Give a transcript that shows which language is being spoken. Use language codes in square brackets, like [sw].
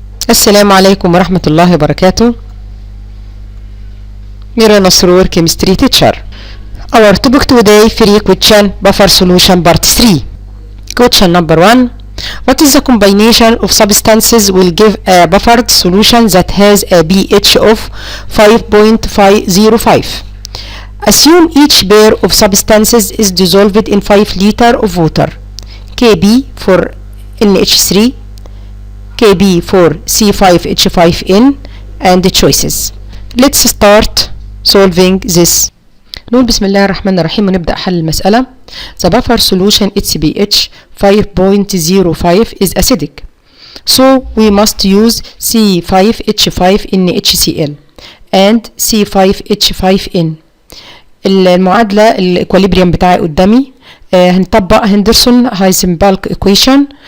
[ar] السلام عليكم ورحمة الله وبركاته. [en] Mira Nasrur, chemistry teacher. Our topic today, free question, buffer solution part 3. Question number 1. What is the combination of substances will give a buffered solution that has a pH of 5.505? Assume each pair of substances is dissolved in 5 liters of water. Kb for NH3, Kb for C5H5N, and the choices. Let's start solving this. [ar] نقول بسم الله الرحمن الرحيم ونبدأ حل المسألة. [en] The buffer solution its pH 5.05 is acidic, so we must use C5H5NHCl and C5H5N. [ar] المعادلة الايكوليبريم بتاعي قدامي. هنطبق هندرسون هايزنبرج ايكويشن.